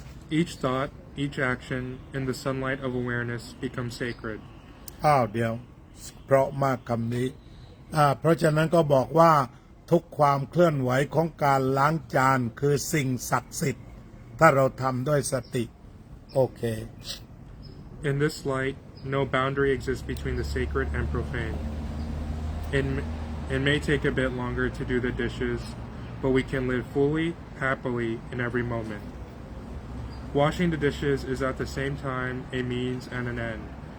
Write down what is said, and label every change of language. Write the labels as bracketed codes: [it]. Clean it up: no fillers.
[en] Each thought, each action, in the sunlight of awareness becomes sacred. [th] เดี๋ยวเพราะมากคำนี้เพราะฉะนั้นก็บอกว่าทุกความเคลื่อนไหวของการล้างจานคือสิ่งศักดิ์สิทธิ์ถ้าเราทำด้วยสติโอเค [en] In this light, no boundary exists between the sacred and profane. It may take a bit longer to do the dishes, but we can live fully, happily in every moment. Washing the dishes is at the same time a means and an end.